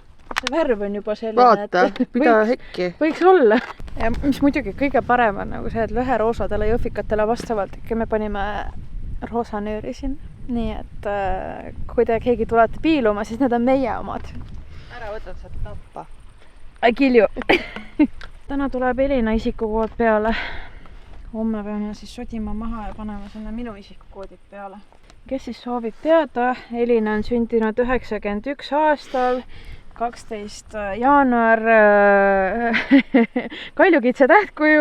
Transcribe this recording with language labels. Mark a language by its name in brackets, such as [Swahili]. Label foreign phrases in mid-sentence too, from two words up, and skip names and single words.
[Estonian] See värv on juba selline, vaata, mida hekki. Võiks olla. Ja mis muidugi kõige parem on nagu see, et lõheroosadele jõhvikatele vastavalt ikka me panime roosanööri siin. Nii et kui te keegi tulete piiluma, siis need on meie omad. Ära võtad sealt tappa. [English] I kill you. [Estonian] Täna tuleb Elina isikukood peale. Homme peame siis sodima maha ja panema sinna minu isikukoodid peale. Kes siis soovib teada, Elina on sündinud 91 aastal, 12 jaanuar, Kaljukitse tähtkuju.